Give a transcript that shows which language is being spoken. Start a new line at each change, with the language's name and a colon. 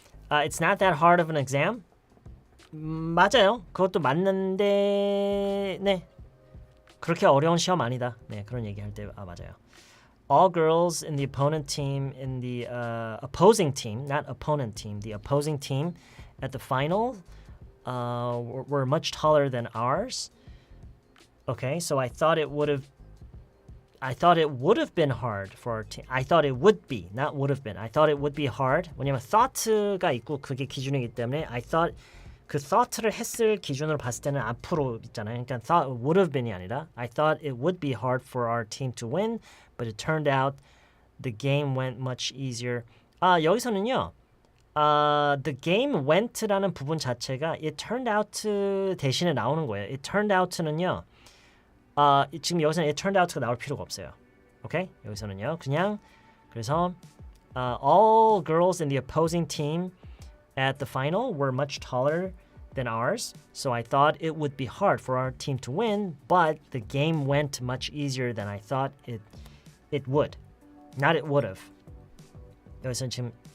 English: It's not that hard of an exam.
Korean: 맞아요. 그것도 맞는데 네. 그렇게 어려운 시험 아니다. 네, 그런 얘기할 때 맞아요.
English: All girls in the opponent team in the opposing team, not opponent team, the opposing team at the final were much taller than ours. Okay, so I thought it would have been hard for our team. I thought it would be, not would have been. I thought it would be hard.
Korean: 왜냐면 thought가 있고 그게 기준이기 때문에
English: I thought
Korean: 그 thought를 했을 기준으로 봤을 때는 앞으로 있잖아요. 그러니까
English: thought would have been이 아니라 I thought it would be hard for our team to win, but it turned out the game went much easier.
Korean: 여기서는요. The game went라는 부분 자체가 it turned out to 대신에 나오는 거예요.
English: It turned out
Korean: 는요. 지금 여기서는 it turned out가 나올 필요가 없어요. 오케이? 여기서는요.
English: 그냥 그래서 all girls in the opposing team at the final were much taller than ours, so I thought it would be hard for our team to win, but the game went much easier than I thought it would. Not it would have.
Korean: 여기서는 지금